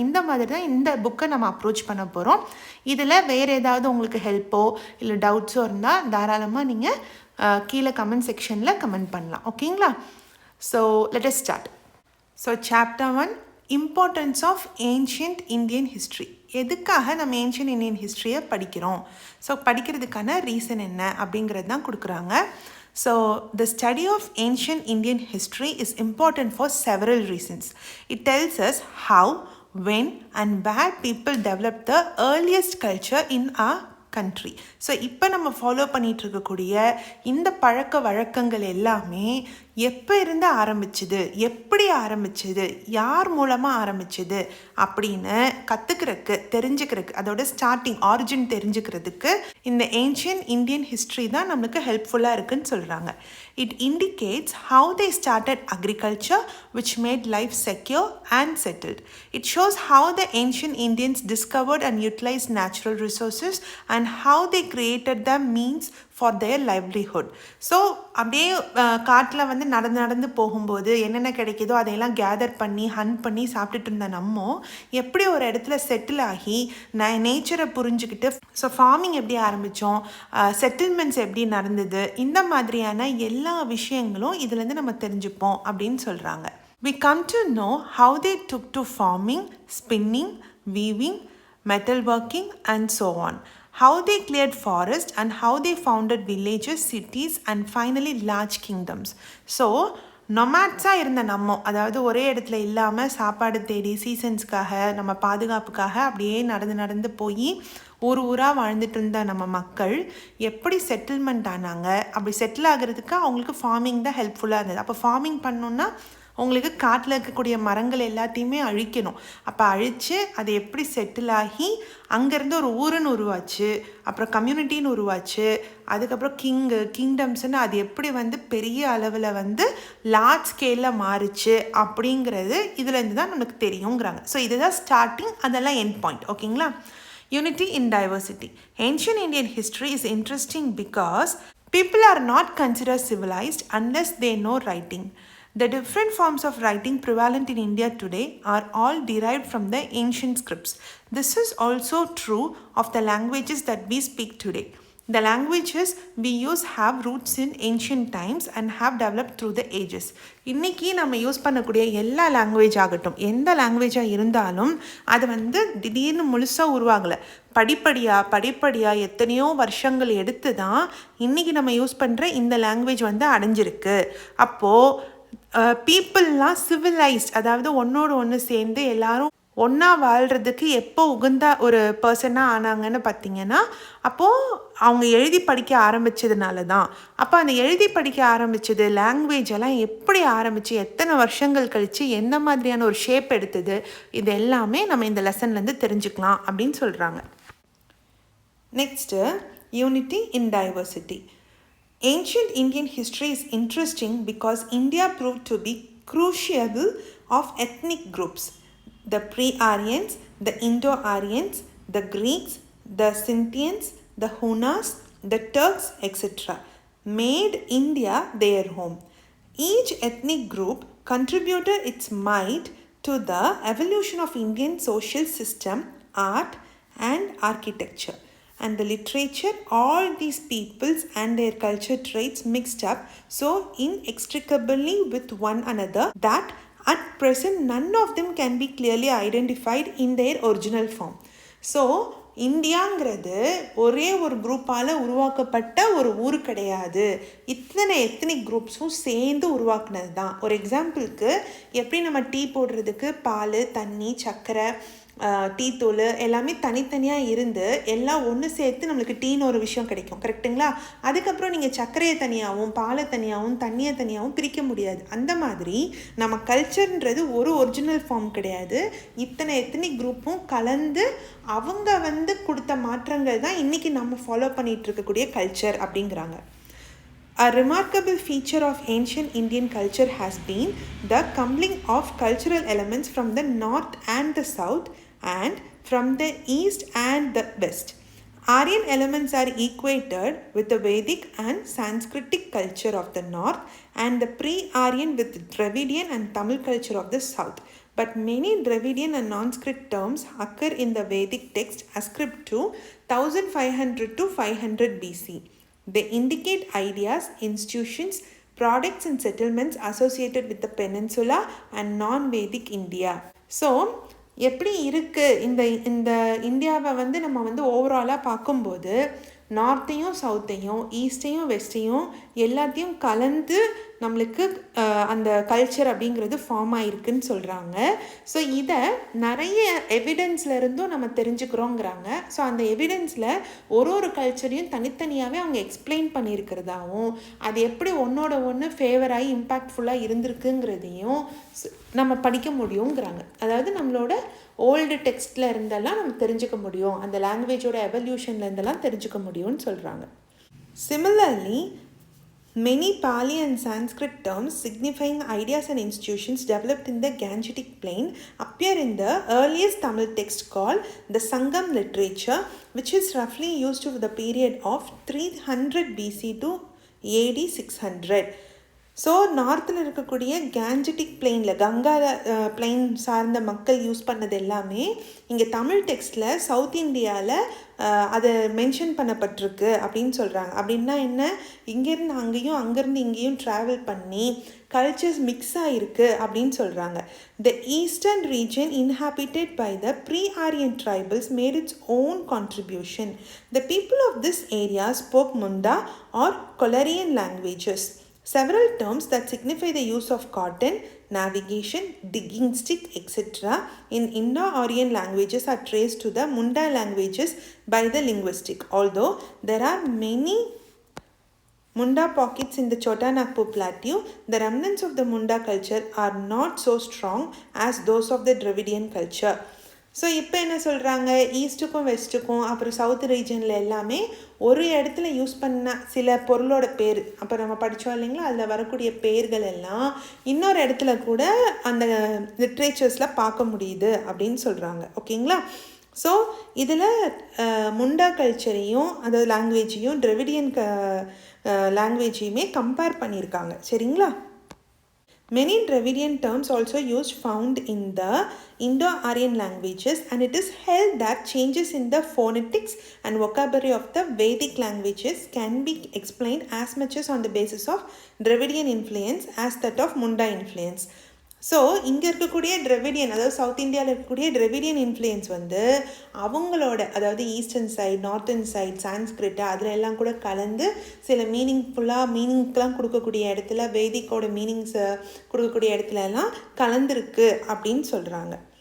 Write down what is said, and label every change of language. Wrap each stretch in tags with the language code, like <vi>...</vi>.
<ta>இந்த மாதிரி தான் இந்த புக்கை நம்ம அப்ரோச் பண்ண போகிறோம். இதில் வேறு ஏதாவது உங்களுக்கு ஹெல்ப்போ இல்லை டவுட்ஸோ இருந்தால் தாராளமாக நீங்கள் கீழே கமெண்ட் செக்ஷனில் கமெண்ட் பண்ணலாம். ஓகேங்களா?</ta> <en>So let us start. So chapter 1, importance of ancient Indian history.</en> <ta>எதுக்காக நம்ம ஏன்ஷியன்ட் இந்தியன் ஹிஸ்ட்ரியை படிக்கிறோம், ஸோ படிக்கிறதுக்கான ரீசன் என்ன அப்படிங்கிறது தான் கொடுக்குறாங்க.</ta> <en>So, the study of ancient Indian history is important for several reasons. It tells us how, when and where people developed the earliest culture in our country.</en> <ta>So இப்போ நம்ம follow பண்ணிகிட்டு இருக்கக்கூடிய இந்த பழக்க வழக்கங்கள் எல்லாமே எப்போ இருந்து ஆரம்பிச்சுது, எப்படி ஆரம்பிச்சுது, யார் மூலமாக ஆரம்பிச்சுது அப்படின்னு கற்றுக்கிறதுக்கு, தெரிஞ்சுக்கிறதுக்கு, அதோட ஸ்டார்டிங் ஆரிஜின் தெரிஞ்சுக்கிறதுக்கு இந்த ஏன்ஷியன்ட் இந்தியன் ஹிஸ்ட்ரி தான் நம்மளுக்கு ஹெல்ப்ஃபுல்லாக இருக்குன்னு சொல்கிறாங்க.</ta> <en>It indicates how they started agriculture, which made life secure and settled. It shows how the ancient Indians discovered and utilized natural resources and how they created the means for their livelihood.</en> <ta>So அப்படியே காட்டில் வந்து நடந்து போகும்போது என்னென்ன கிடைக்கிதோ அதையெல்லாம் gather பண்ணி hunt பண்ணி சாப்பிட்டுட்டு இருந்த நம்ம எப்படி ஒரு இடத்துல செட்டில் ஆகி நேச்சரை புரிஞ்சுக்கிட்டு ஸோ ஃபார்மிங் எப்படி ஆரம்பித்தோம், செட்டில்மெண்ட்ஸ் எப்படி நடந்தது, இந்த மாதிரியான எல்லா விஷயங்களும் இதுலேருந்து நம்ம தெரிஞ்சுப்போம் அப்படின்னு சொல்கிறாங்க.</ta> <en>We come to know how they took to farming, spinning, weaving, metalworking and so on. How they cleared forest and how they founded villages, cities and finally large kingdoms.</en> <ta>So நொமேட்ஸாக இருந்த நம்ம, அதாவது ஒரே இடத்துல இல்லாமல் சாப்பாடு தேடி சீசன்ஸ்க்காக நம்ம பாதுகாப்புக்காக அப்படியே நடந்து போய் ஊராக வாழ்ந்துட்டு இருந்த நம்ம மக்கள் எப்படி செட்டில்மெண்ட் ஆனாங்க, அப்படி செட்டில் ஆகிறதுக்கு அவங்களுக்கு ஃபார்மிங் தான் ஹெல்ப்ஃபுல்லாக இருந்தது. அப்போ ஃபார்மிங் பண்ணோன்னா உங்களுக்கு காட்டில் இருக்கக்கூடிய மரங்கள் எல்லாத்தையுமே அழிக்கணும். அப்போ அழித்து அது எப்படி செட்டில் ஆகி அங்கேருந்து ஒரு ஊருன்னு உருவாச்சு, அப்புறம் கம்யூனிட்டின்னு உருவாச்சு, அதுக்கப்புறம் கிங்டம்ஸ்ன்னு அது எப்படி வந்து பெரிய அளவில் வந்து லார்ஜ் ஸ்கேலில் மாறிச்சு அப்படிங்கிறது இதுலேருந்து தான் நமக்கு தெரியுங்கிறாங்க. ஸோ இதுதான் ஸ்டார்டிங், அதெல்லாம் எண்ட் பாயிண்ட். ஓகேங்களா?</ta> <en>Unity in diversity. Ancient Indian history is interesting because people are not considered civilized unless they know writing. The different forms of writing prevalent in India today are all derived from the ancient scripts. This is also true of the languages that we speak today. The languages we use have roots in ancient times and have developed through the ages.</en> <ta>இன்றைக்கி நம்ம use பண்ணக்கூடிய எல்லா language ஆகட்டும், எந்த லாங்குவேஜாக இருந்தாலும் அது வந்து திடீர்னு முழுசாக உருவாகலை. படிப்படியாக எத்தனையோ வருஷங்கள் எடுத்து தான் இன்றைக்கி நம்ம யூஸ் பண்ணுற இந்த லாங்குவேஜ் வந்து அடைஞ்சிருக்கு. அப்போது பீப்புளெலாம் சிவிலைஸ்ட், அதாவது ஒன்றோடு ஒன்று சேர்ந்து எல்லாரும் ஒன்றா வாழ்கிறதுக்கு எப்போ உகந்த ஒரு பர்சனாக ஆனாங்கன்னு பார்த்திங்கன்னா அப்போது அவங்க எழுதி படிக்க ஆரம்பித்ததுனால தான். அப்போ அந்த எழுதி படிக்க ஆரம்பித்தது, லாங்குவேஜ் எல்லாம் எப்படி ஆரம்பித்து எத்தனை வருஷங்கள் கழித்து எந்த மாதிரியான ஒரு ஷேப் எடுத்தது, இது எல்லாமே நம்ம இந்த லெசன்லேருந்து தெரிஞ்சுக்கலாம் அப்படின்னு சொல்கிறாங்க.</ta> <en>Next, unity in diversity. Ancient Indian history is interesting because India proved to be crucible of ethnic groups. The pre-Aryans, the Indo-Aryans, the Greeks, the Scythians, the Hunas, the Turks, etc. made India their home. Each ethnic group contributed its might to the evolution of Indian social system art and architecture. And the literature, all these peoples and their culture traits mixed up so inextricably with one another that at present none of them can be clearly identified in their original form.</en> <ta>So இந்தியாங்கிறது ஒரே ஒரு குரூப்பால் உருவாக்கப்பட்ட ஒரு ஊர் கிடையாது. இத்தனை ethnic குரூப்ஸும் சேர்ந்து உருவாக்குனது தான். ஒரு எக்ஸாம்பிளுக்கு எப்படி நம்ம டீ போடுறதுக்கு பால், தண்ணி, சர்க்கரை, டீ தூள் எல்லாமே தனித்தனியாக இருந்து எல்லாம் ஒன்று சேர்த்து நம்மளுக்கு டீன்னு ஒரு விஷயம் கிடைக்கும். கரெக்டுங்களா? அதுக்கப்புறம் நீங்கள் சர்க்கரையை தனியாகவும் பாலை தனியாகவும் தண்ணியை தனியாகவும் பிரிக்க முடியாது. அந்த மாதிரி நம்ம கல்ச்சர்ன்றது ஒரு ஒரிஜினல் ஃபார்ம் கிடையாது. இத்தனை எத்தனிக் குரூப்பும் கலந்து அவங்க கொடுத்த மாற்றங்கள் தான் இன்றைக்கி நம்ம ஃபாலோ பண்ணிகிட்டு இருக்கக்கூடிய கல்ச்சர் அப்படிங்கிறாங்க.</ta> <en>A remarkable feature of ancient Indian culture has been the coupling of cultural elements from the north and the south and from the east and the west. Aryan elements are equated with the Vedic and Sanskritic culture of the north and the pre-Aryan with Dravidian and Tamil culture of the south. But many Dravidian and non-script terms occur in the Vedic text ascribed to 1500 to 500 BC. They indicate ideas, institutions, products and settlements associated with the peninsula and non-Vedic India.</en> <ta>So, எப்படி இருக்குது இந்த இந்தியாவை நம்ம ஓவராலாக பார்க்கும்போது நார்த்தையும் சவுத்தையும் ஈஸ்டையும் வெஸ்ட்டையும் எல்லாத்தையும் கலந்து நம்மளுக்கு அந்த கல்ச்சர் அப்படிங்கிறது ஃபார்ம் ஆகிருக்குன்னு சொல்கிறாங்க. ஸோ இதை நிறைய எவிடன்ஸ்லேருந்தும் நம்ம தெரிஞ்சுக்கிறோங்கிறாங்க. ஸோ அந்த எவிடன்ஸில் ஒரு கல்ச்சரையும் தனித்தனியாகவே அவங்க எக்ஸ்பிளைன் பண்ணியிருக்கிறதாவும் அது எப்படி ஒன்றோட ஒன்று ஃபேவராகி இம்பேக்ட்ஃபுல்லாக இருந்திருக்குங்கிறதையும் நம்ம படிக்க முடியுங்கிறாங்க. அதாவது நம்மளோட ஓல்டு டெக்ஸ்டில் இருந்தெல்லாம் நம்ம தெரிஞ்சுக்க முடியும், அந்த லாங்குவேஜோட எவல்யூஷனில் இருந்தெல்லாம் தெரிஞ்சுக்க முடியும்னு சொல்கிறாங்க.</ta> <en>Similarly many Pali and Sanskrit terms signifying ideas and institutions developed in the Gangetic Plain appear in the earliest Tamil text called the Sangam literature, which is roughly used for the period of 300 BC to AD 600.</en> <ta>So நார்த்தில் இருக்கக்கூடிய Gangetic பிளெயினில் Ganga plain சார்ந்த மக்கள் use பண்ணது எல்லாமே இங்கே Tamil டெக்ஸ்டில் south இந்தியாவில் அதை mention பண்ணப்பட்டிருக்கு அப்படின்னு சொல்கிறாங்க. அப்படின்னா என்ன, இங்கேருந்து அங்கேயும் அங்கேருந்து இங்கேயும் ட்ராவல் பண்ணி கல்ச்சர்ஸ் மிக்ஸ் ஆகிருக்கு அப்படின்னு சொல்கிறாங்க.</ta> <en>The eastern region inhabited by the pre-Aryan tribals made its own contribution. The people of this area spoke Munda or Kolarian languages. Several terms that signify the use of cotton, navigation, digging stick, etc. in Indo-Aryan languages are traced to the Munda languages by the linguistic. Although there are many Munda pockets in the Chota Nagpur plateau, the remnants of the Munda culture are not so strong as those of the Dravidian culture.</en> <ta>So இப்போ என்ன சொல்கிறாங்க, ஈஸ்ட்டுக்கும் வெஸ்ட்டுக்கும் அப்புறம் south ரீஜனில் எல்லாமே ஒரு இடத்துல use பண்ண சில பொருளோட பேர் அப்போ நம்ம படித்தோம் இல்லைங்களா, அதில் வரக்கூடிய பேர்கள் எல்லாம் இன்னொரு இடத்துல கூட அந்த லிட்ரேச்சர்ஸில் பார்க்க முடியுது அப்படின்னு சொல்கிறாங்க. ஓகேங்களா? ஸோ இதில் முண்டா கல்ச்சரையும் அதாவது லாங்குவேஜையும் டிராவிடியன் லாங்குவேஜையுமே கம்பேர் பண்ணியிருக்காங்க. சரிங்களா?</ta> <en>Many Dravidian terms also used found in the Indo-Aryan languages, and it is held that changes in the phonetics and vocabulary of the Vedic languages can be explained as much as on the basis of Dravidian influence as that of Munda influence.</en> <ta>So இங்கே இருக்கக்கூடிய Dravidian அதாவது south இந்தியாவில் இருக்கக்கூடிய Dravidian influence அவங்களோட அதாவது eastern side northern side Sanskrit அதில் எல்லாம் கூட கலந்து சில மீனிங்க்கெலாம் கொடுக்கக்கூடிய இடத்துல வேதிக்கோட மீனிங்ஸை கொடுக்கக்கூடிய இடத்துல எல்லாம் கலந்துருக்கு அப்படின்னு சொல்கிறாங்க.</ta>